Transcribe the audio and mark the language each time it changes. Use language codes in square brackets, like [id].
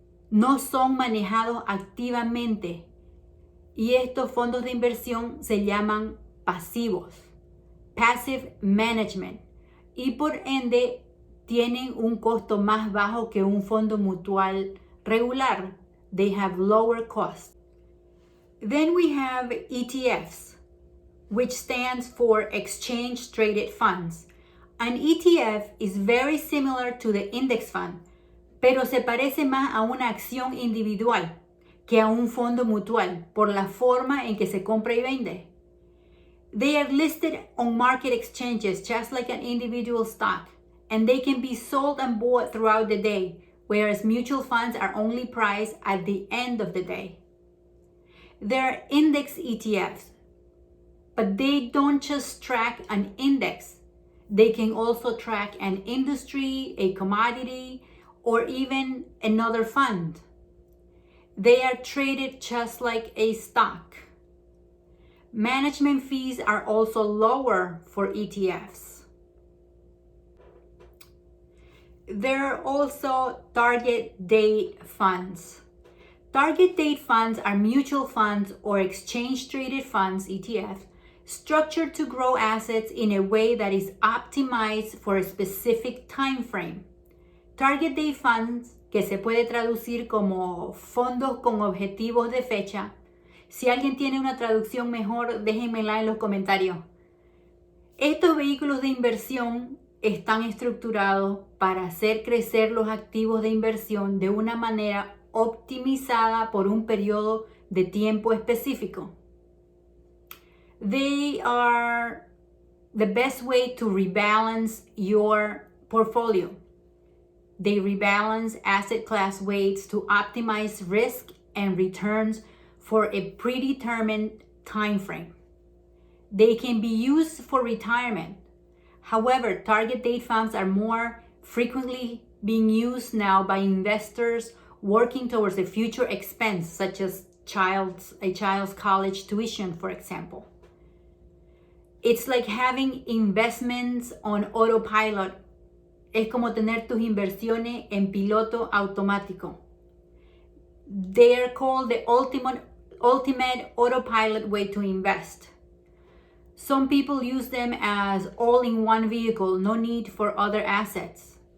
[es] No son manejados activamente. Y estos fondos de inversión se llaman pasivos. [en] Passive management. [es] Y por ende tienen un costo más bajo que un fondo mutual regular. [en] They have lower cost. Then we have ETFs, which stands for Exchange Traded Funds. An ETF is very similar to the index fund, [es] pero se parece más a una acción individual que a un fondo mutual por la forma en que se compra y vende. [en] They are listed on market exchanges just like an individual stock, and they can be sold and bought throughout the day, whereas mutual funds are only priced at the end of the day. There are index ETFs, but they don't just track an index. They can also track an industry, a commodity, or even another fund. They are traded just like a stock. Management fees are also lower for ETFs. There are also target date funds. Target date funds are mutual funds or exchange traded funds, ETFs, structured to grow assets in a way that is optimized for a specific time frame. [es] Target date funds, que se puede traducir como fondos con objetivos de fecha. Si alguien tiene una traducción mejor, déjenmela en los comentarios. Estos vehículos de inversión están estructurados para hacer crecer los activos de inversión de una manera optimizada por un periodo de tiempo específico. [en] They are the best way to rebalance your portfolio. They rebalance asset class weights to optimize risk and returns for a predetermined time frame. They can be used for retirement. However, target date funds are more frequently being used now by investors working towards a future expense, such as a child's college tuition, for example. It's like having investments on autopilot. [es] Es como tener tus inversiones en piloto automático. [en] They are called the ultimate autopilot way to invest. Some people use them as all-in-one vehicle, no need for other assets.